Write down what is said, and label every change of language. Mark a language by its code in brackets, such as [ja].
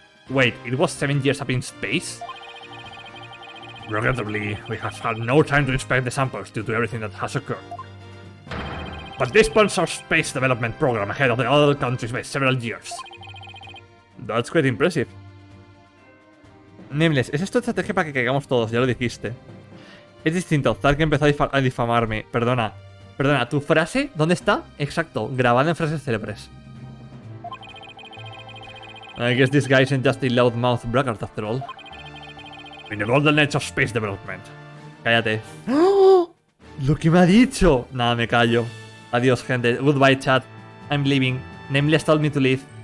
[en] Wait, it was 7 years up in space? Regrettably, we have had no time to inspect the samples due to everything that has occurred. But this punts our space development program ahead of the other countries by several years. That's quite impressive. [es] Nameless, ¿es esto estrategia para que caigamos todos? Ya lo dijiste. Es distinto, Zark empezó a difamarme. Perdona. Perdona, ¿tu frase? ¿Dónde está? Exacto, grabada en frases célebres. [en] I guess this guy isn't just a loudmouth braggart after all. In the golden age of space development. [es] Cállate. ¡Oh! ¡Lo que me ha dicho! Nada, me callo. Adiós, gente. [en] Goodbye, chat. I'm leaving. Nameless told me to leave.